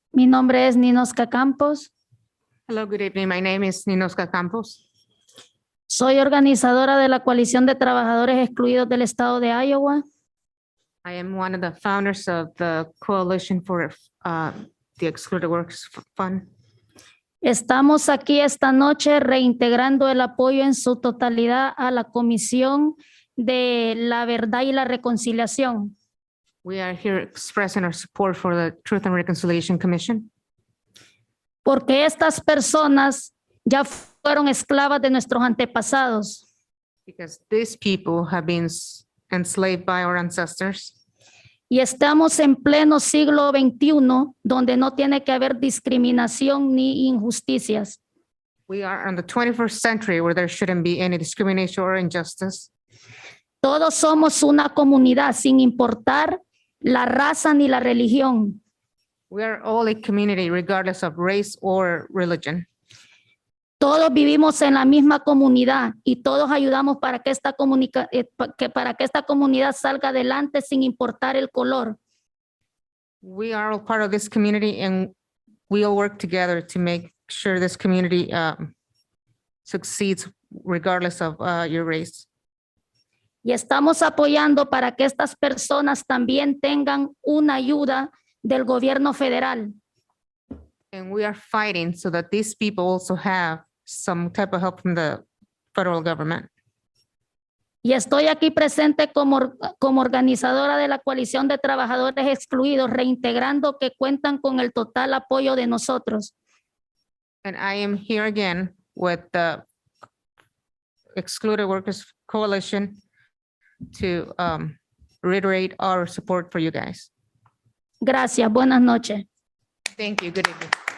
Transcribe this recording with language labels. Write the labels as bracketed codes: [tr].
[es] Mi nombre es Ninosca Campos. [en] Hello, good evening. My name is Ninosca Campos. [es] Soy organizadora de la Coalición de Trabajadores Excluidos del Estado de Iowa. [en] I am one of the founders of the Coalition for the Excluded Workers Fund. [es] Estamos aquí esta noche reintegrando el apoyo en su totalidad a la Comisión de la Verdad y la Reconciliación. [en] We are here expressing our support for the Truth and Reconciliation Commission [es] Porque estas personas ya fueron esclavas de nuestros antepasados. [en] because these people have been enslaved by our ancestors. [es] Y estamos en pleno siglo XXI, donde no tiene que haber discriminación ni injusticias. [en] We are in the 21st century where there shouldn't be any discrimination or injustice. [es] Todos somos una comunidad sin importar la raza ni la religión. [en] We are all a community regardless of race or religion. [es] Todos vivimos en la misma comunidad y todos ayudamos para que esta comunidad salga adelante sin importar el color. [en] We are all part of this community and we all work together to make sure this community succeeds regardless of your race. [es] Y estamos apoyando para que estas personas también tengan una ayuda del gobierno federal. [en] And we are fighting so that these people also have some type of help from the federal government. [es] Y estoy aquí presente como organizadora de la coalición de trabajadores excluidos, reintegrando que cuentan con el total apoyo de nosotros. [en] And I am here again with the Excluded Workers Coalition to reiterate our support for you guys. [es] Gracias, buenas noches. [en] Thank you. Good evening.